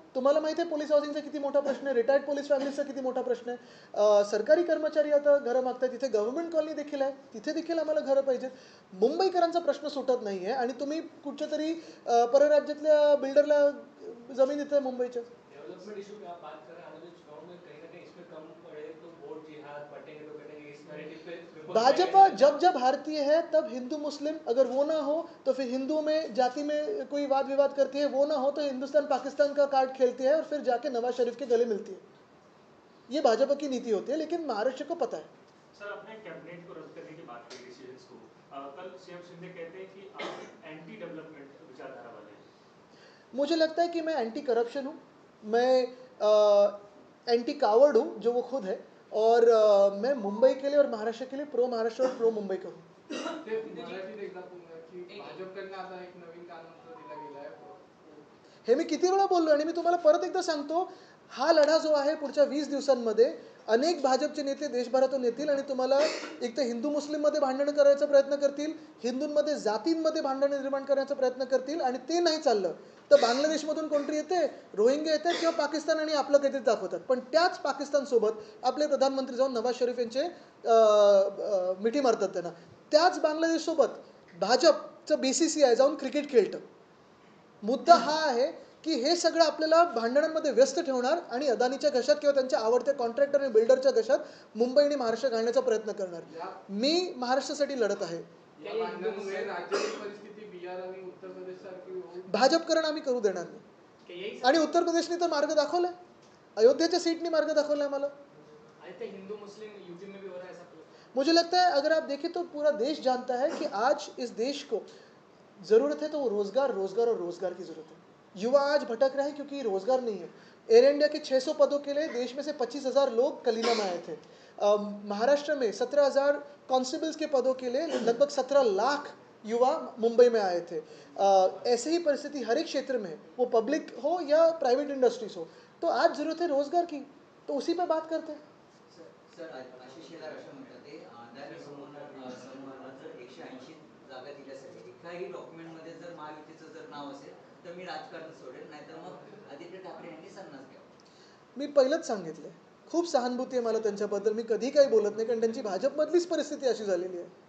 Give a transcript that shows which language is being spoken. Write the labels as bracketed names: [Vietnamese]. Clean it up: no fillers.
[Marathi] तुम्हाला माहिती आहे पोलीस हाऊसिंगचा किती मोठा प्रश्न आहे, रिटायर्ड पोलीस फॅमिलीचा किती मोठा प्रश्न आहे. सरकारी कर्मचारी आता घरं मागतात, तिथे गव्हर्नमेंट कॉलनी देखील आहे, तिथे देखील आम्हाला घरं पाहिजेत. मुंबईकरांचा प्रश्न सुटत नाही आहे, आणि तुम्ही कुठच्या तरी परराज्यातल्या बिल्डरला जमीन देताय मुंबईच्या. [Hindi] डेवलपमेंट इशू पे आप बात कर रहे हैं, आने वाले चुनाव में कहीं ना कहीं इसमें कम पड़े तो वोट जिहाद बटेंगे तो कटेंगे, इस नैरेटिव पे भाजपा जब भारतीय है तब हिंदू मुस्लिम, अगर वो ना हो तो फिर हिंदुओं में जाति में कोई वाद विवाद करती है, वो ना हो तो हिंदुस्तान पाकिस्तान का कार्ड खेलती है और फिर जाके नवाज शरीफ के गले मिलती है. ये भाजपा की नीति होती है, लेकिन महाराष्ट्र को पता है. सर, आपने कैबिनेट को रद्द करने की बात की, डिसीजंस को, कल सीएम शिंदे कहते हैं कि आप एंटी डेवलपमेंट विचारधारा वाले हैं. मुझे लगता है कि मैं एंटी करप्शन हूँ, मैं एंटी कावर्ड हूँ जो वो खुद है, और मैं मुंबई के लिए और महाराष्ट्र के लिए प्रो महाराष्ट्र और प्रो मुंबई का हूँ. [Marathi] ते मराठीत एकदा पुन्हा की भाजपकडनं आता एक नवीन कानून दिला गेला आहे. हे मी किती वेळा बोललो, आणि मी तुम्हाला परत एकदा सांगतो, हा लढा जो आहे पुढच्या 20 दिवसांमध्ये अनेक भाजपचे नेते देशभरातून येतील, आणि तुम्हाला एक तर हिंदू मुस्लिममध्ये भांडण करायचा प्रयत्न करतील, हिंदूंमध्ये जातींमध्ये भांडण निर्माण करण्याचा प्रयत्न करतील, आणि ते नाही चाललं तर बांगलादेशमधून कोणतरी येते, रोहिंग्या येतात, किंवा पाकिस्तान आणि आपलं काहीतरी दाखवतात. पण त्याच पाकिस्तानसोबत आपले प्रधानमंत्री जाऊन नवाज शरीफ यांचे मिठी मारतात त्यांना. त्याच बांगलादेशसोबत भाजपचं BCCI जाऊन क्रिकेट खेळतं. मुद्दा हा आहे की हे सगळं आपल्याला भांडणांमध्ये व्यस्त ठेवणार आणि अदानीच्या घशात किंवा त्यांच्या आवडत्या कॉन्ट्रॅक्टर आणि बिल्डरच्या घशात मुंबई आणि महाराष्ट्र घालण्याचा प्रयत्न करणार. मी महाराष्ट्रासाठी लढत आहे. या भांडणामुळे राज्याची परिस्थिती बिहार आणि उत्तर प्रदेश सारखी होऊ भाजपकरण आम्ही करू देणार नाही. [Hindi] कि यही [Marathi] आणि उत्तर प्रदेशने तर मार्ग दाखवलाय, अयोध्याच्या सीटनी मार्ग दाखवलाय मला. [Hindi] आदित्य हिंदू मुस्लिम यूपी में भी हो रहा है ऐसा कुछ? मुझे लगता है अगर आप देखें तो पूरा देश जानता है कि आज इस देश को ज़रूरत है तो वो रोज़गार रोज़गार और रोज़गार की ज़रूरत है. युवा आज भटक रहे हैं क्योंकि रोज़गार नहीं है. एयर इंडिया के 600 पदों के लिए देश में से 25,000 लोग कलीना में आए थे. महाराष्ट्र में 17,000 कांस्टेबल्स के पदों के लिए लगभग 17 लाख युवा मुंबई में आए थे. ऐसे ही परिस्थिति हर एक क्षेत्र में है, वो पब्लिक हो या प्राइवेट इंडस्ट्रीज हो. तो आज ज़रूरत है रोज़गार की, तो उसी पे बात करते हैं. [Marathi] सर आशिष शेलार असं म्हणतात ते अदानी समूहाला जर 180 जागा दिल्यासाठी एकाही डॉक्युमेंटमध्ये जर महायुतीचं जर नाव असेल तर मी राजकारण सोडेल, नाहीतर मग आदित्य ठाकरे यांनी संन्यास घ्यावा. मी पहिलंच सांगितलं, खूप सहानुभूती आहे मला त्यांच्याबद्दल. मी कधी काही बोलत नाही, कारण त्यांची भाजपमधलीच परिस्थिती अशी झालेली आहे.